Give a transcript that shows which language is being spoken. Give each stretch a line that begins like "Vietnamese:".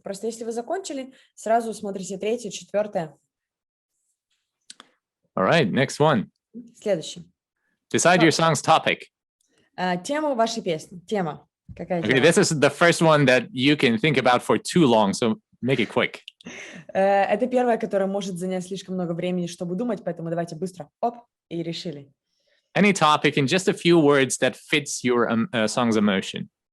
Russian: Просто если вы закончили, сразу смотрите третье, четвертое.
English: All right, next one.
Russian: Следующий.
English: Decide your song's topic.
Russian: Тема вашей песни. Тема. Какая
English: Okay,
Russian: тема?
English: this is the first one that you can think about for too long, so make it quick.
Russian: Это первое, которое может занять слишком много времени, чтобы думать, поэтому давайте быстро. Оп, и решили.
English: Any topic in just a few words that fits your song's emotion.